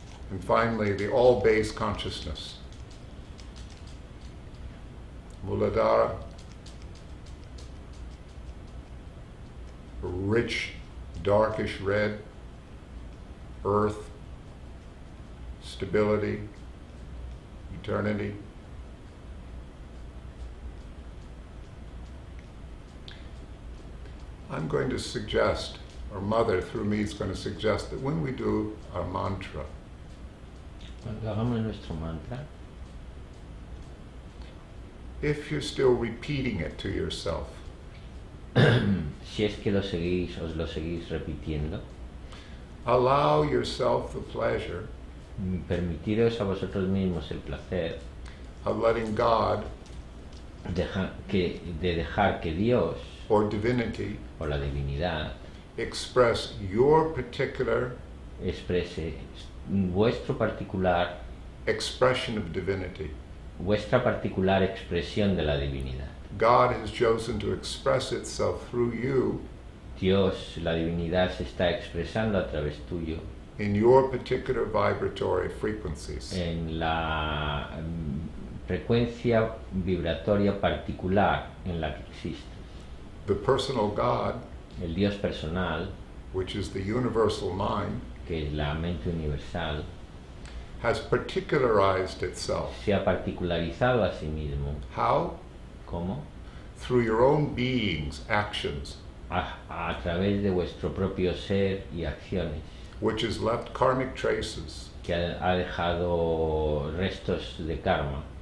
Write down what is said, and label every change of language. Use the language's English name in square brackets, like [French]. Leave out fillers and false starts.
[English] And finally, the all-base consciousness, Muladhara, rich, darkish red, earth, stability, eternity. I'm going to suggest, or Mother through me is going to suggest, that when we do our mantra, [Spanish] Cuando hagamos nuestro mantra, [English] if you're still repeating it to yourself. [Spanish] Si es que lo seguís, os lo seguís repitiendo, [English] Allow yourself the pleasure [Spanish] permitiros a vosotros mismos el placer [English] of letting God [Spanish] de dejar que Dios [English] or divinity [Spanish] o la divinidad [English] express your particular [Spanish] exprese vuestro particular, [English] expression of divinity. [Spanish] vuestra particular expresión de la divinidad. [English] God has chosen to express itself through you [Spanish] Dios, la divinidad se está expresando a través tuyo [English] in your particular vibratory frequencies. [Spanish] en la frecuencia vibratoria particular en la que existe. [English] The personal God, [Spanish] El Dios personal, [English] which is the universal mind, [Spanish] que es la mente universal, [English] has particularized itself. [Spanish] se ha particularizado a sí mismo. [English] How? [Spanish] ¿Cómo? [English] Through your own being's actions, [Spanish] A través de vuestro propio ser y acciones, [English] which has left karmic traces [Spanish] que ha dejado restos de karma